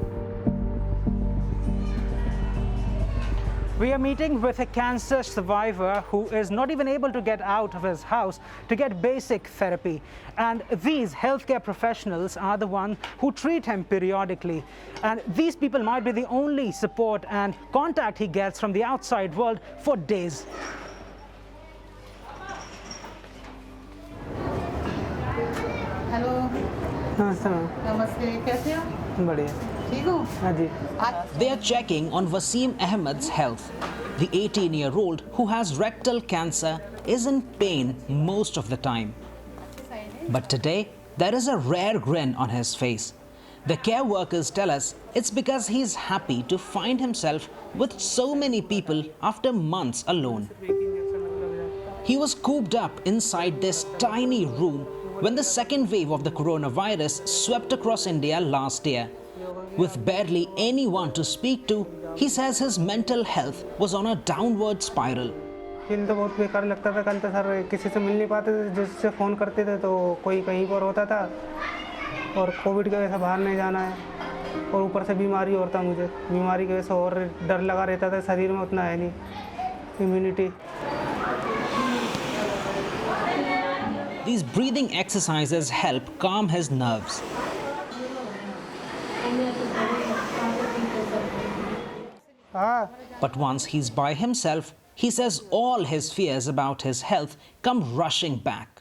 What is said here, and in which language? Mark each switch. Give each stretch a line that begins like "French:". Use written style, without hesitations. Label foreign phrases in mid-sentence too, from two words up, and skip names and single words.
English: We are meeting with a cancer survivor who is not even able to get out of his house to get basic therapy. And these healthcare professionals are the ones who treat him periodically. And these people might be the only support and contact he gets from the outside world for days.
Hindi: हेलो नमस्ते कैसे हो बढ़िया ठीक हो हाँ जी
English: They are checking on Wasim Ahmed's health. The 18-year-old who has rectal cancer is in pain most of the time. But today, there is a rare grin on his face. The care workers tell us it's because he's happy to find himself with so many people after months alone. He was cooped up inside this tiny room when the second wave of the coronavirus swept across India last year. With barely anyone to speak to, he says his mental health was on a downward spiral.
Hindi: फील तो बहुत बेकार लगता था। कल तो सर किसी से मिल नहीं पाते थे, जिससे फ़ोन करते थे तो कोई कहीं पर होता था और कोविड की वजह से बाहर नहीं जाना है और ऊपर से बीमारी और था मुझे। बीमारी की वजह से और डर लगा रहता था, शरीर में उतना है नहीं इम्यूनिटी।
English: These breathing exercises help calm his nerves. But once he's by himself, he says all his fears about his health come rushing back.